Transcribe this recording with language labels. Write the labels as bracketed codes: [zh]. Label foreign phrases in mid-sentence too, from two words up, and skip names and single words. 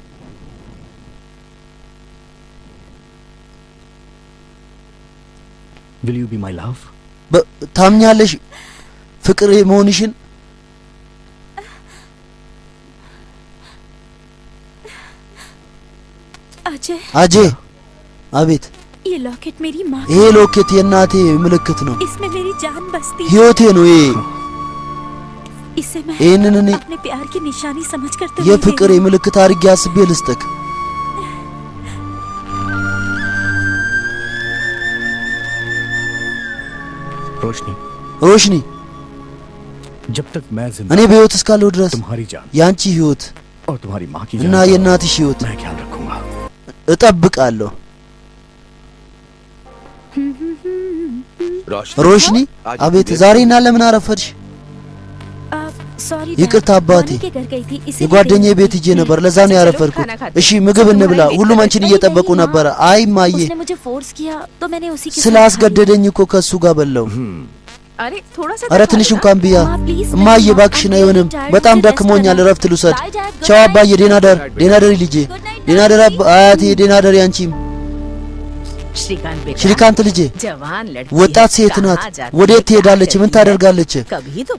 [en] will you be my love? [am] ታምኛለሽ ፍቅር መሆንሽን? [hi] अजय [am] አጄ አቤት። [hi] ये लॉकेट मेरी माँ [am] ይሄ ሎኬት የእናቴ ምልክት ነው፣ [hi] इसमें मेरी जान बसती है। [am] ህይወቴ ነው ይሄ። [hi] इसे मैं [am] ይሄንን እኔ [hi] अपने प्यार की निशानी समझ कर तो [am] የፍቅር ምልክት አድርጌ አስቤ ልስጥክ። [hi] रोशनी रोशनी जब तक मैं [am] እኔ [hi] जिंदा [am] በህይወት እስካለሁ ድረስ [hi] तुम्हारी जान [am] ያንቺ ህይወት [hi] और तुम्हारी माँ की [am] እና [hi] जान का [am] የእናትሽ ህይወት [hi] मैं ख्याल रखूंगा। [am] እጠብቃለሁ። [hi] रोशनी [am] रोशनी አቤት። ዛሬና ለምን አረፈድሽ? [hi] सॉरी [am] ይቅርታ አባቴ፣ [hi] के घर गई थी इसी [am] የጓደኛዬ ቤት ሄጄ ነበር፣ ለዛ ነው ያረፈድኩት። እሺ ምግብ እንብላ፣ ሁሉም አንቺን እየጠበቁ ነበረ። አይ ማዬ [hi] उसने मुझे फोर्स किया तो मैंने उसी के साथ [am] ስላስገደደኝ እኮ ከሱ ጋር በላው። [hi] अरे थोड़ा सा [am] ኧረ [hi] तो [am] ትንሽ [hi] खा [am] እንኳን ብያ። [hi] माँ, please, [am] እማዬ [hi] मैं [am] እባክሽን [en] I'm [am] አይሆንም፣ [en] very tired, [am] በጣም [hi] मुझे rest [am] ደክሞኛል፣ [hi] करना है। [am] እረፍት ልውሰድ። [en] Bye, Dad, good [am] ቻው [en] night. [am] አባዬ፣ ደህና ደር፣ ደህና ደሪ ልጄ፣ [en] Good night, [am] ደህና ደር አያቴ፣ ደህና ደሪ አንቺም። [hi] श्रीकांत बेटा [am] ሽሪካንት ልጄ [hi] जवान लड़की [am] ወጣት [hi] है, [am] ሴት ናት። [hi] कहाँ जाती [am] ወዴት [hi] है, क्या [am] ትሄዳለች? ምን [hi] करती है? [am] ታደርጋለች? [hi] कभी तो